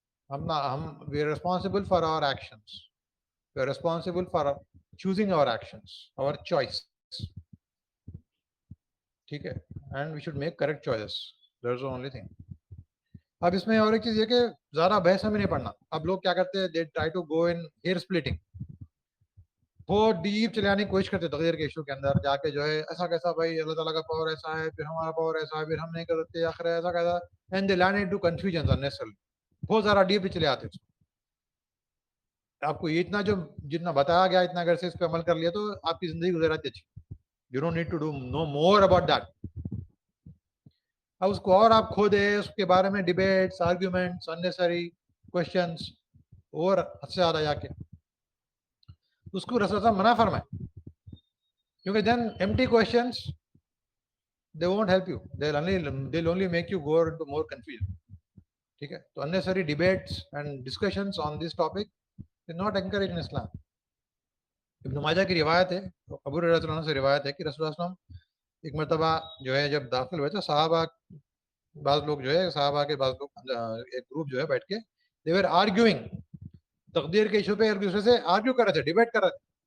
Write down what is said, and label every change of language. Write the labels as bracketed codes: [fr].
[en] We are responsible for our actions. We are responsible for choosing our actions, our choice. [ur] ٹھیک ہے, [en] and we should make correct choices. That's the only thing. [ur] اب اس میں اور ایک چیز یہ کہ زیادہ بحث ہمیں نہیں پڑھنا. اب لوگ کیا کرتے ہیں, [en] they try to go in hair splitting. [ur] بہت ڈیپ چلے جانے کی کوشش کرتے تقدیر کے ایشو کے اندر جا کے جو ہے ایسا کیسا بھائی اللہ تعالیٰ کا پاور ایسا ہے پھر ہمارا پاور ایسا ہے پھر ہم نہیں کر سکتے آخر ایسا کیسا [en] And they land into confusion unnecessarily. [ur] بہت زیادہ ڈیپ چلے آتے ہیں. آپ کو اتنا جو جتنا بتایا گیا اتنا اگر سے اس پہ عمل کر لیا تو آپ کی زندگی گزر جاتی اچھی. [en] You don't need to do no more about that. [ur] اب اس کو اور آپ کھودے اس کے بارے میں ڈیبیٹس آرگیومنٹس [en] unnecessary questions [ur] اور حد سے زیادہ جا کے اس کو رسول اللہ منع فرمائے کیونکہ دین [en] empty questions they won't help you, they'll only make you go into more confusion. [ur] ٹھیک ہے تو [en] unnecessary debates and discussions on this topic is not encouraged in Islam. [ur] ابن ماجہ کی روایت ہے ابو ہریرہ رضی اللہ عنہ سے روایت ہے کہ رسول اللہ صلی اللہ علیہ وسلم ایک مرتبہ جو ہے جب داخل ہوئے تو صحابہ بعض لوگ جو ہے صحابہ کے بعض لوگ ایک گروپ جو ہے بیٹھ کے [en] they were arguing [ur] تقدیر کے ایشو پہ ایک دوسرے سے آرگیو کر رہے تھے ڈیبیٹ کر رہے تھے.